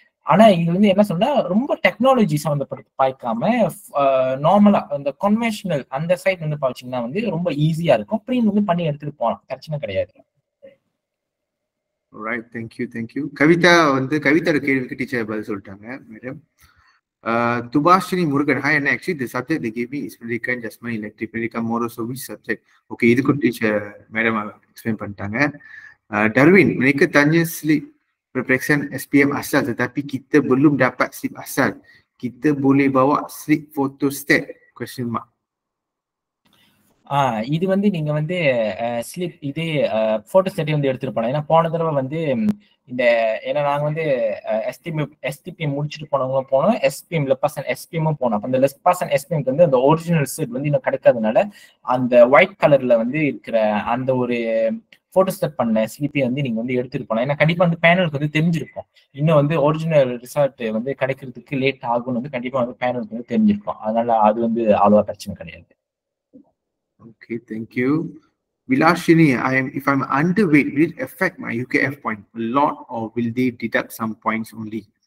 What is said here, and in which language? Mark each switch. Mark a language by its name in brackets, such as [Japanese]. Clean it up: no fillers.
[Tamil] ஆனா இது வந்து என்ன சொன்னா, ரொம்ப டெக்னாலஜி சம்மந்தப்பட்டு பாய்க்காம நார்மலா அந்த கன்வென்ஷனல் அந்த சைட் வந்து பாய்ச்சிங்கன்னா வந்து ரொம்ப ஈஸியா இருக்கும். பிரிண்ட் வந்து பண்ணி எடுத்துட்டு போகலாம், பிரச்சனை கிடையாது. [English] Right, thank you. [Tamil] கவிதா வந்து கவிதாவோட கேள்விக்கு டீச்சர் பதில் சொல்லிட்டாங்க madam. [English] Tubashini Murugan, hi, and actually the subject they gave me is Medical Adjustment Elective Medical Moral. So which subject? Okay, இது could teacher madam explain பண்ணிட்டாங்க. [Malay] Darwin, mereka tanya slip reflection SPM asal, tetapi kita belum dapat slip asal. Kita boleh bawa slip photostat? [English] Question mark. [Tamil] இது வந்து நீங்க வந்து slip இதே போட்டோஸ்டேட்டை வந்து எடுத்துட்டு போனோம். ஏன்னா போன தடவை வந்து இந்த ஏன்னா நாங்க வந்து எஸ்டிபிஎம் முடிச்சுட்டு போனவங்களும் போனோம், எஸ்பிஎம் லெப்பாசன் எஸ்பிஎம்மும் போனோம். அப்ப அந்த லெப்பாசன் எஸ்பிஎம்க்கு வந்து அந்த ஒரிஜினல் செட் வந்து இன்னும் கிடைக்காதனால அந்த ஒயிட் கலர்ல வந்து இருக்கிற அந்த ஒரு போட்டோஸ்டேட் பண்ண ஸ்லிப்பை வந்து நீங்க வந்து எடுத்துட்டு போனோம். ஏன்னா கண்டிப்பா வந்து பேனலுக்கு வந்து தெரிஞ்சிருக்கும், இன்னும் வந்து ஒரிஜினல் ரிசல்ட் வந்து கிடைக்கிறதுக்கு லேட் ஆகும்னு வந்து கண்டிப்பா வந்து பேனலுக்கு வந்து தெரிஞ்சிருக்கும். அதனால அது வந்து அவ்வளவா பிரச்சனை கிடையாது. [English] Okay, thank you. Vilashini, if I'm underweight, will it affect my UKF point a lot, or will they deduct some points only?